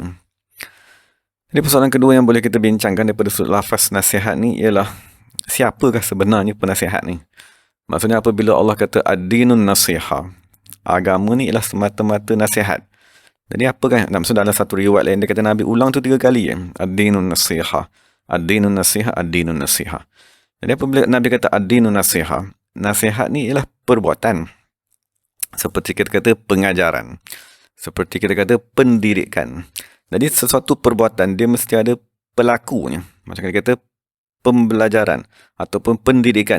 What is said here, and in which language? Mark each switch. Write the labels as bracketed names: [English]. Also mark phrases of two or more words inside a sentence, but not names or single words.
[Malay] Jadi persoalan kedua yang boleh kita bincangkan daripada lafaz nasihat ni ialah siapakah sebenarnya penasihat ni? Maksudnya apabila Allah kata [Arabic] الدين النصيحة, [Malay] agama ni ialah semata-mata nasihat. Jadi apakah? Maksud dalam satu riwayat lain dia kata Nabi ulang tu 3 kali. [Arabic] الدين النصيحة، الدين النصيحة, الدين النصيحة. [Malay] Jadi apabila Nabi kata [Arabic] الدين النصيحة, [Malay] nasihat ni ialah perbuatan. Seperti kita kata pengajaran, seperti kita kata pendidikan. Jadi sesuatu perbuatan dia mesti ada pelakunya. Macam kita kata pembelajaran ataupun pendidikan.